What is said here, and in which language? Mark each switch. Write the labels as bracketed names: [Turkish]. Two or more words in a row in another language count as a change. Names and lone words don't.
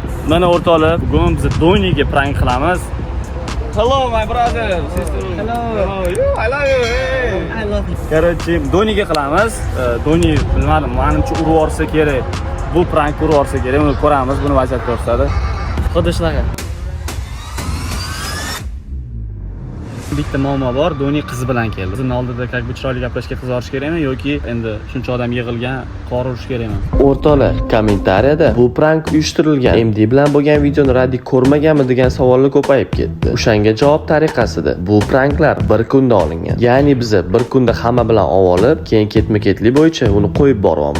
[Uzbek] Mana o'rtoqlar, bugun biz Doniga prank qilamiz. [English] Hello my brother, sister. Hello. I love you. I love you. [Uzbek] Короче, Doniga qilamiz. Doni bilmadim, menimcha urib yorsa kerak. Bu prank urib yorsa kerak. Uni ko'ramiz, buni vaziyat ko'rsatadi. Xuddi shunaqa. Bitta muammo bor, Doni qiz bilan keldi. Bizning oldida [Russian] как бы [Uzbek] chiroyli gaplashga qiz orish kerakmi yoki endi shuncha odam yig'ilgan qor urish kerakmi? O'rtoqlar, kommentariyada bu prank uyushtirilgan MD bilan bo'lgan videoni Radik ko'rmaganmi degan savollar ko'payib ketdi. O'shanga javob tariqasida bu pranklar bir kunda olingan. Ya'ni biz bir kunda hamma bilan olib, keyin ketma-ketlik bo'yicha uni qo'yib boryapmiz.